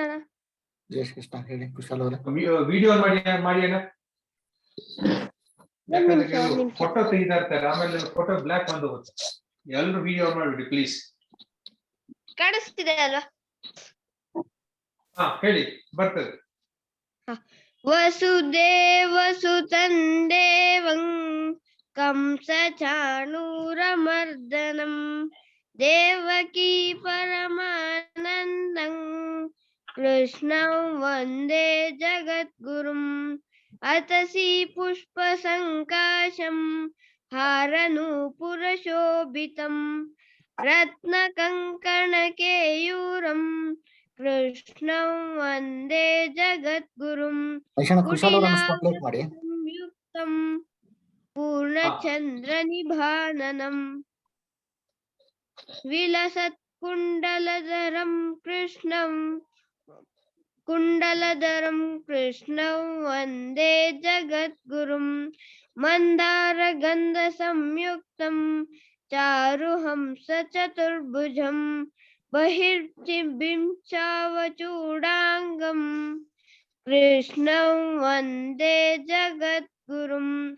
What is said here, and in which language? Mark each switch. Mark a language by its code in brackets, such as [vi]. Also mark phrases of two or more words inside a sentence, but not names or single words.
[kn] ಜೈ ಶ್ರೀ ಕೃಷ್ಣ. ಹೇಳಿ ಕುಶಾಲ್ ಅವರೇ. ವಿಡಿಯೋ ಮಾಡಿ ಅಣ್ಣ. ಫೋಟೋ ತೆಗಿತಾ ಇರ್ತಾರೆ, ಆಮೇಲೆ [en] photo block [kn] ಬಂದು ಹೋಗುತ್ತೆ. ಎಲ್ಲರೂ ವಿಡಿಯೋ ಮಾಡ್ಬಿಡಿ ಪ್ಲೀಸ್. ಕಾಣಿಸ್ತಿದೆ ಅಲ್ವಾ? ಹಾ ಹೇಳಿ, ಬರ್ತದೆ. [sa] ವಸುದೇವ ಸುತಂ ದೇವಂ ಕಂಸ ಚಾಣೂರಮರ್ದನಂ ದೇವಕೀ ಪರಮಾನಂದಂ ಕೃಷ್ಣಂ ವಂದೇ ಜಗದ್ಗುರುಂ ಅತಸಿ ಪುಷ್ಪ ಸಂಕಾಶಂ ಹಾರನೂಪುರಶೋಭಿತಂ ರತ್ನ ಕಂಕಣ ಕೇಯೂರಂ ಕೃಷ್ಣಂ ವಂದೇ ಜಗದ್ಗುರುಂ ಸಂಯುಕ್ತಂ ಪೂರ್ಣಚಂದ್ರ ನಿಭಾನನಂ ವಿಲಸತ್ ಕುಂಡಲಧರಂ ಕೃಷ್ಣಂ कुण्डलधरं कृष्णं वन्दे जगद्गुरुं मन्दारगन्धसंयुक्तं चारुहंसचतुर्भुजं बहिर्चिबिंचावचूडाङ्गं कृष्णं वन्दे जगद्गुरुम्